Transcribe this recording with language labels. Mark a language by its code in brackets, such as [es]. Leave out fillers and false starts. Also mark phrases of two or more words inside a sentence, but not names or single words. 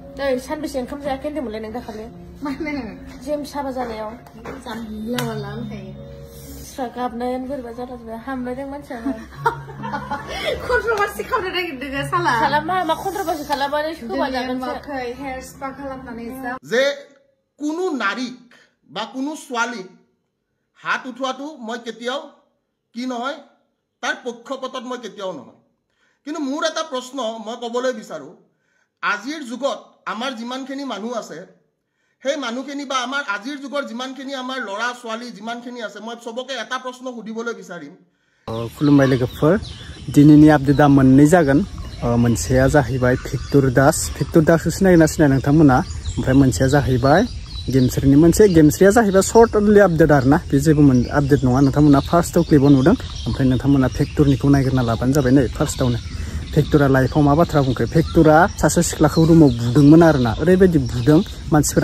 [brx] नै सानबेसे ओंखाम जायाखै होनदोंमोनलाय नों दाखालि माने जेम साबा जानायाव जानला मानला होनखायो स्रा गाबनायानो बोरैबा जालाजोबबाय हामलायदों मानसियानो कन्ट्रभार्सि खालामनो नागिरदों साला मा कन्ट्रभार्सि खालामबानो खोमा जागोनसो [en] hair spa [brx] खालामनानै [as] যে কোনো নারীক বা কোনো ছোৱালীক হাত উঠোৱাটো মই কেতিয়াও কি নহয় তাৰ পক্ষপাতত মই কেতিয়াও নহয় কিন্তু মোৰ এটা প্ৰশ্ন মই ক'বলৈ বিচাৰো আজিৰ যুগত আমাৰ যিমানখিনি মানুহ আছে সেই মানুহখিনি বা আমাৰ আজিৰ যুগৰ যিমানখিনি আমাৰ ল'ৰা ছোৱালী যিমানখিনি আছে মই সবকে এটা প্ৰশ্ন সুধিবলৈ বিচাৰিম [brx] खुलुमबाय लोगोफोर दिनैनि आपडेटआ मोननै जागोन मोनसेया जाहैबाय भिक्टर दास सिनायना सिनाया नोंथांमोना ओमफ्राय मोनसेया जाहैबाय गेमस्रिनि मोनसे गेमस्रिया जाहैबाय [en] short only update [brx] आरोना बे जेबो आपडेट नङा नोंथांमोना फार्स्टआव क्लिपआव नुदों ओमफ्राय नोंथांमोना भिक्टरनिखौ नागिरना लाबानो जाबाय नै फार्स्टआवनो भिक्टरा लाइफआव मा बाथ्रा बुंखो भिक्टरा सासे सिख्लाखौ रुमाव बुदोंमोन आरोना ओरैबायदि बुदों मानसिफोरा